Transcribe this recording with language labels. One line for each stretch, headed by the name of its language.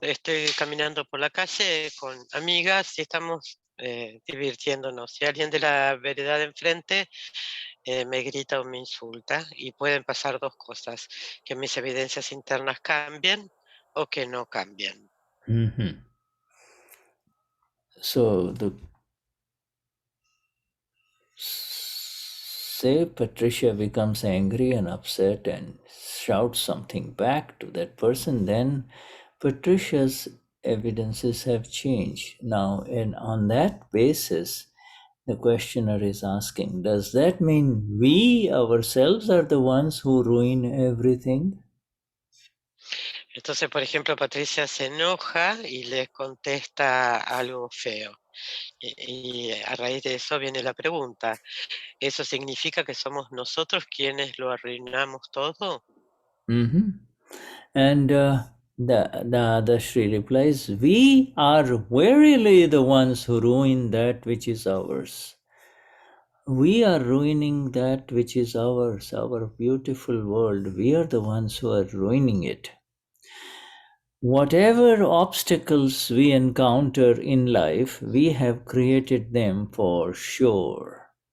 Spanish: Estoy caminando por la calle con amigas y estamos divirtiéndonos. Si alguien de la vereda de enfrente me grita o me insulta, y pueden pasar dos cosas, que mis evidencias internas cambien o que no cambien.
English: So say Patricia becomes angry and upset and shouts something back to that person, then Patricia's evidences have changed. Now, and on that basis, the questioner is asking, does that mean we ourselves are the ones who ruin everything?
Spanish: Entonces, por ejemplo, Patricia se enoja y le contesta algo feo. Y a raíz de eso viene la pregunta, ¿eso significa que somos nosotros quienes lo arruinamos todo?
English: And the Dadashri replies, we are verily the ones who ruin that which is ours. We are ruining that which is ours, our beautiful world. We are the ones who are ruining it. Whatever obstacles we encounter in life, we have created them for sure.